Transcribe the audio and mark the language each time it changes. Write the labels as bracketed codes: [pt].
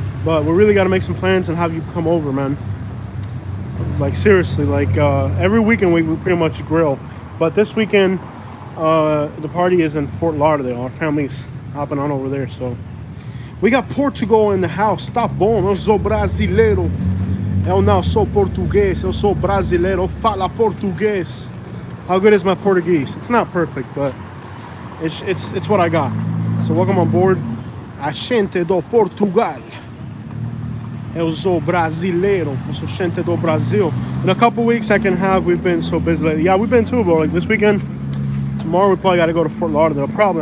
[en] But we really gotta make some plans and have you come over, man. Like seriously, like every weekend we pretty much grill. But this weekend, the party is in Fort Lauderdale. Our family's hopping on over there, so. We got Portugal in the house. [pt] Tá bom, eu sou brasileiro. Eu não sou português, eu sou brasileiro. Eu falo português. [en] How good is my Portuguese? It's not perfect, but it's what I got. So welcome on board. [pt] A gente do Portugal. Eu sou brasileiro. Eu sou gente do Brasil. [en] In a couple weeks we've been so busy lately. Yeah, we've been too, but like this weekend, tomorrow we probably got to go to Fort Lauderdale. Probably.